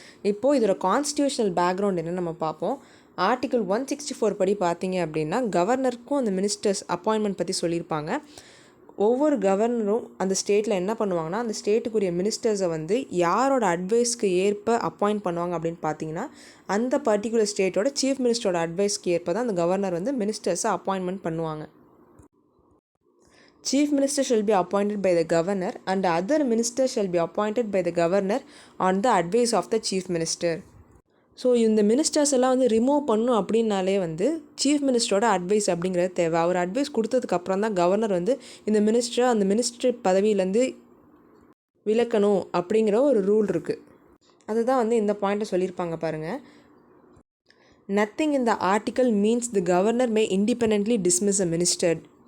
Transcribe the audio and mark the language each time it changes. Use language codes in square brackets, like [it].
[ta] இப்போது இதோட constitutional background என்ன நம்ம பார்ப்போம். ஆர்டிகல் 164 படி பார்த்தீங்க அப்படின்னா, கவர்னருக்கும் அந்த மினிஸ்டர்ஸ் அப்பாயின்மெண்ட் பற்றி சொல்லியிருப்பாங்க. ஒவ்வொரு கவர்னரும் அந்த ஸ்டேட்டில் என்ன பண்ணுவாங்கன்னா, அந்த ஸ்டேட்டுக்குரிய மினிஸ்டர்ஸை வந்து யாரோட அட்வைஸ்க்கு ஏற்ப அப்பாயிண்ட் பண்ணுவாங்க அப்படின்னு பார்த்தீங்கன்னா, அந்த பர்டிகுலர் ஸ்டேட்டோட சீஃப் மினிஸ்டரோட அட்வைஸ்க்கு ஏற்ப தான் அந்த கவர்னர் வந்து மினிஸ்டர்ஸை அப்பாயின்மெண்ட் பண்ணுவாங்க. [en] Chief Minister shall be appointed by the Governor and other ministers shall be appointed by the Governor on the advice of the Chief Minister. [ta] So இந்த மினிஸ்டர்ஸ் எல்லாம் வந்து ரிமூவ் பண்ணணும் அப்படின்னாலே வந்து சீஃப் மினிஸ்டரோட அட்வைஸ் அப்படிங்கிறது தேவை. அவர் அட்வைஸ் கொடுத்ததுக்கப்புறம் தான் கவர்னர் வந்து இந்த மினிஸ்டரை அந்த மினிஸ்டர் பதவியிலேருந்து விலக்கணும் அப்படிங்கிற ஒரு ரூல் இருக்குது. அதுதான் வந்து இந்த பாயிண்ட்டை சொல்லியிருப்பாங்க பாருங்கள். [en] Nothing in the article means the governor may independently dismiss a minister.